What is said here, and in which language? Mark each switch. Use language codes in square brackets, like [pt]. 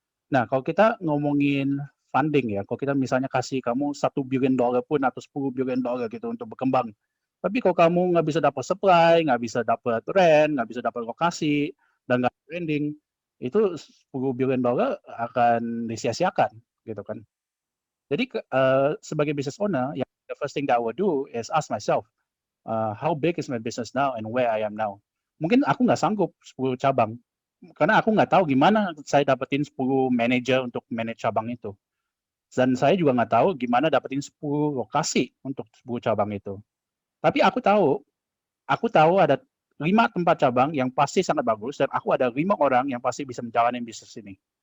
[id] Nah, kalau kita ngomongin funding ya, kalau kita misalnya kasih kamu $1 billion pun atau $10 billion gitu untuk berkembang, tapi kalau kamu nggak bisa dapat supply, nggak bisa dapat rent, nggak bisa dapat lokasi, dan nggak branding, itu $10 billion akan disia-siakan, gitu kan. Jadi sebagai [en] business owner, the first thing that I will do is ask myself, how big is my business now and where I am now. [id] Mungkin aku nggak sanggup 10 cabang, karena aku nggak tahu gimana saya dapetin 10 manajer untuk manage cabang itu. Dan saya juga nggak tahu gimana dapetin 10 lokasi untuk 10 cabang itu. Tapi aku tahu ada 5 tempat cabang yang pasti sangat bagus, dan aku ada 5 orang yang pasti bisa menjalani bisnis ini.